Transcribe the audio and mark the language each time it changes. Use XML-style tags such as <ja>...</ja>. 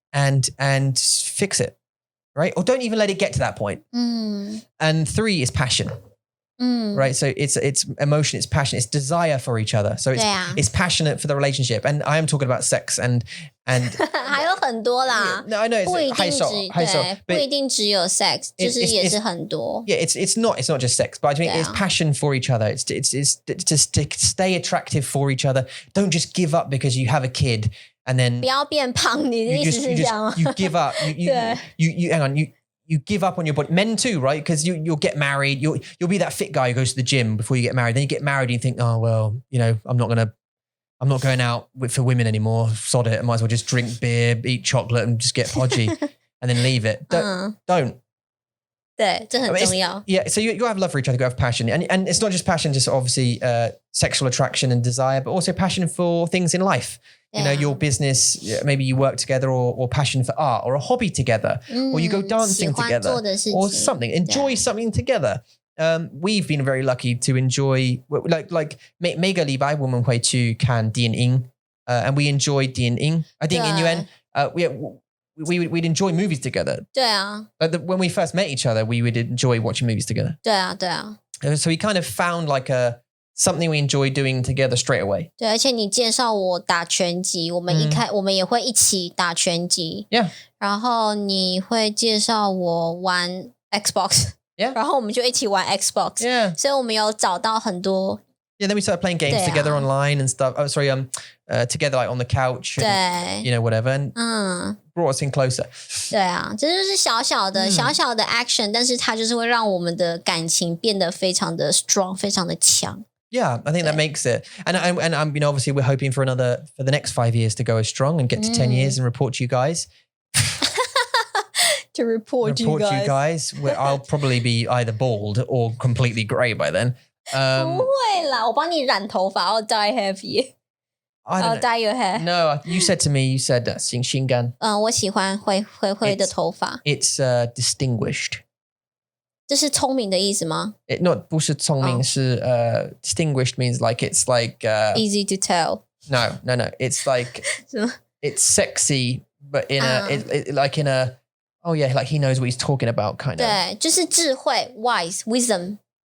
<en>And fix it, right? Or don't even let it get to that point. And 3 is passion, right? So it's emotion, it's passion, it's desire for each other. So it's passionate for the relationship. And I am talking about sex and</en> <zh>还有很多啦。</zh> <en>No, I know it's high</en> <zh>不一定只有 sex， 就是也是很多。</zh> <en>Yeah, it's not just sex, but I think it's passion for each other. It's just to stay attractive for each other. Don't just give up because you have a kid and then</en> <zh>不要变胖，你的意思是这样吗？</zh> <en>You give up. You hang on. You give up on your body. Men too, right? Because you'll get married. You'll be that fit guy who goes to the gym before you get married. Then you get married and you think, oh well, you know, I'm not going out for women anymore. Sod it. I might as well just drink beer, eat chocolate, and just get podgy, and then leave it. Don't.</en> <zh>对，这很重要。</zh> <en>Yeah, so you have love for each other, you have passion, and it's not just passion, just obviously sexual attraction and desire, but also passion for things in life. You know, your business, maybe you work together, or passion for art, or a hobby together, or you go dancing together, or something. Enjoy something together. We've been very lucky to enjoy, like</en> <zh>每个礼拜我们会去看电影,</zh> <en>and we enjoy 电影. I think in UN, we'd enjoy movies together.</en> <zh>对啊。</zh> <en>When we first met each other, we would enjoy watching movies together.</en> <zh>对啊，对啊。</zh> <en>So we kind of found like something we enjoy doing together straight away.</en> <zh>对，而且你介绍我打拳击，我们也会一起打拳击。</zh> <en>Yeah.</en> <zh>然后你会介绍我玩 Xbox。</zh> <en>Yeah.</en> <zh>然后我们就一起玩 Xbox。</zh> <en>Yeah.</en> <zh>所以我们有找到很多。</zh> <en>Yeah, then we started playing games together online and stuff. Oh, sorry, together like on the couch. And, you know, whatever. And brought us in closer.</en> <zh>对啊，这就是小小的 action， 但是它就是会让我们的感情变得非常的 strong， 非常的强。</zh> <en>Yeah, I think that makes it. And you know, obviously we're hoping for the next 5 years to go as strong and get to 10 years and report to you guys. To report you guys. Where I'll probably be either bald or completely grey by then.</en> <zh>不会啦，我帮你染头发。</zh> <en>I'll dye hair for you. I'll dye your hair. No, you said 新干。</en> <zh>我喜欢灰的头发。</zh> <en>It's distinguished.</en> <zh>这是聪明的意思吗？不是聪明，是</zh> <en>distinguished means like it's like easy to tell. No. It's like it's sexy, but in a Oh yeah, like he knows what he's talking about, kind of.</en> <zh>对，就是智慧</zh> <en>wise wisdom。</en>